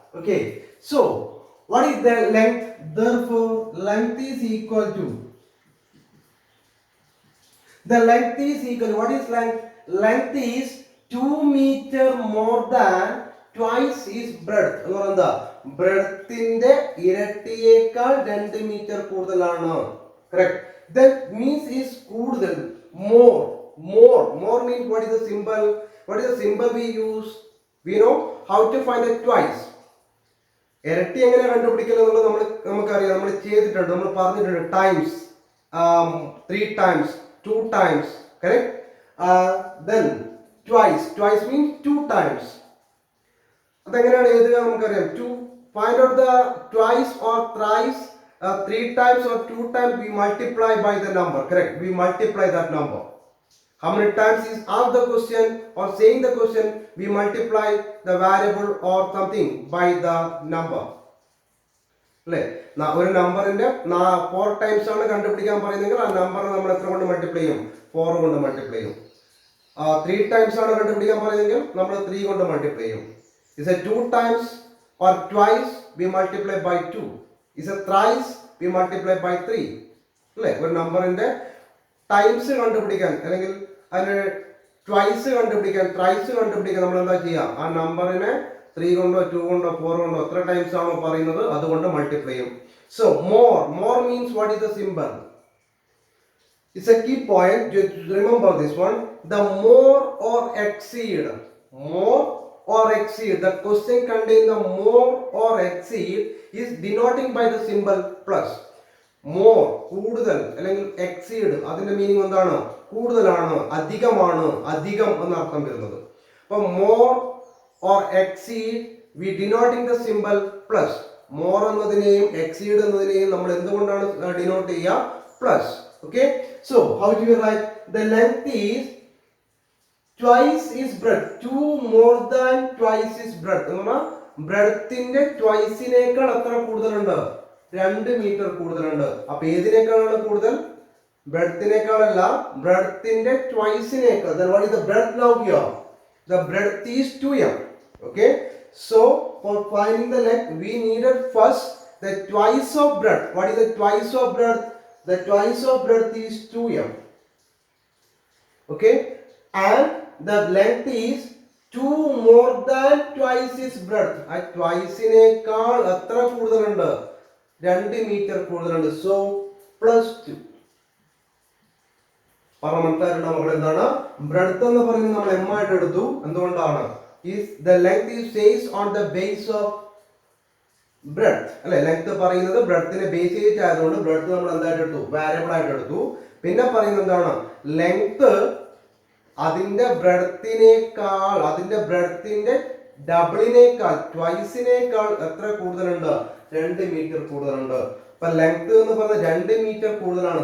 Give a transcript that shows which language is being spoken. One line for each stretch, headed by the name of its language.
English: Okay, so what is the length? Therefore, length is equal to. The length is equal. What is length? Length is 2 meter more than twice its breadth.
Malayalam: എന്ന് പറയുന്നത് ബ്രെഡ്ത്തിന്റെ ഇരട്ടിയേക്കാൾ 2 metre കൂടുതലാണ്.
English: Correct? That means is കൂടുതൽ. More means what is the symbol? What is the symbol we use? We know how to find it twice.
Malayalam: ഇരട്ടി എങ്ങനെ കണ്ടുപിടിക്കുക എന്നുള്ളത് നമുക്കറിയാം. നമ്മൾ ചെയ്തിട്ടുണ്ട്, നമ്മൾ പറഞ്ഞിട്ടുണ്ട്.
English: Times, 3 times, 2 times. Correct? Then twice means 2 times.
Malayalam: അതെങ്ങനെയാണ് എഴുതുക നമുക്കറിയാം.
English: To find out the twice or thrice, 3 times or 2 times, we multiply by the number. Correct? We multiply that number. How many times is asked the question or saying the question, we multiply the variable or something by the number.
Malayalam: ഒരു നമ്പറിന്റെ 4 times ആണ് കണ്ടുപിടിക്കാൻ പറയുന്നതെങ്കിൽ ആ number നമ്മൾ എത്ര കൊണ്ട് multiply ചെയ്യും? 4 കൊണ്ട് മൾട്ടിപ്ലൈ ചെയ്യും. 3 ടൈംസ് ആണ് കണ്ടുപിടിക്കാൻ പറയുന്നതെങ്കിൽ നമ്മൾ 3 കൊണ്ട് മൾട്ടിപ്ലൈ ചെയ്യും.
English: Is a 2 times or twice, we multiply by 2. Is a thrice, we multiply by 3.
Malayalam: അല്ലേ? ഒരു നമ്പറിന്റെ ടൈംസ് കണ്ടുപിടിക്കാൻ അല്ലെങ്കിൽ അതിന് ട്വൈസ് കണ്ടുപിടിക്കാൻ, ത്രൈസ് കണ്ടുപിടിക്കാൻ നമ്മൾ എന്താ ചെയ്യുക? ആ നമ്പറിനെ 3 കൊണ്ടോ 2 കൊണ്ടോ 4 കൊണ്ടോ എത്ര ടൈംസ് ആണോ പറയുന്നത് അതുകൊണ്ട് മൾട്ടിപ്ലൈ ചെയ്യും.
English: So more means what is the symbol? It's a key point. Just remember this one. The more or exceed. More or exceed. The question contains the more or exceed is denoting by the symbol plus.
Malayalam: More, കൂടുതൽ അല്ലെങ്കിൽ exceed അതിന്റെ meaning എന്താണ്? കൂടുതലാണ്, അധികമാണ്, അധികം എന്ന അർത്ഥം വരുന്നത്.
English: അപ്പോൾ more or exceed we denoting the symbol plus.
Malayalam: More എന്നതിനെയും exceed എന്നതിനെയും നമ്മൾ എന്തുകൊണ്ടാണ് ഡിനോട്ട് ചെയ്യുക?
English: Plus. Okay, so how do you write? The length is twice is breadth. 2 more than twice is breadth.
Malayalam: എന്ന് പറഞ്ഞാൽ ബ്രെഡ്ത്തിന്റെ ട്വൈസിനേക്കാൾ എത്ര കൂടുതലുണ്ട്? 2 മീറ്റർ കൂടുതലുണ്ട്. അപ്പൊ ഏതിനേക്കാളാണ് കൂടുതൽ? ബ്രെഡ്ത്തിനേക്കാളല്ല, ബ്രെഡ്ത്തിന്റെ ട്വൈസിനേക്കാൾ.
English: Then what is the breadth now here? The breadth is 2m. Okay, so for finding the length we needed first the twice of breadth. What is the twice of breadth? The twice of breadth is 2m. Okay, and the length is 2 more than twice its breadth.
Malayalam: ആ ട്വൈസിനേക്കാൾ എത്ര കൂടുതലുണ്ട്? 2 metre കൂടുതലുണ്ട്.
English: So plus 2.
Malayalam: പറഞ്ഞ മനസ്സിലായിട്ടുള്ള മക്കൾ എന്താണ്? Breadth എന്ന് പറയുന്നത് നമ്മൾ എം ആയിട്ട് എടുത്തു. എന്തുകൊണ്ടാണ്?
English: The length is based on the base of breadth.
Malayalam: അല്ലെ, ലെങ്ത് പറയുന്നത് ബ്രെഡ്ത്തിനെ ബേസ് ചെയ്തിട്ട് ആയതുകൊണ്ട് ബ്രെഡ്ത്ത് നമ്മൾ എന്തായിട്ട് എടുത്തു? വാരിയബിൾ ആയിട്ട് എടുത്തു. പിന്നെ പറയുന്നത് എന്താണ്? ലെങ്ത് അതിന്റെ ബ്രെഡ്ത്തിനേക്കാൾ, അതിന്റെ ബ്രെഡ്ത്തിന്റെ ഡബിളിനേക്കാൾ, ട്വൈസിനേക്കാൾ എത്ര കൂടുതലുണ്ട്? 2 മീറ്റർ കൂടുതലുണ്ട്. അപ്പൊ ലെങ്ത് എന്ന് പറഞ്ഞാൽ 2 മീറ്റർ കൂടുതലാണ്.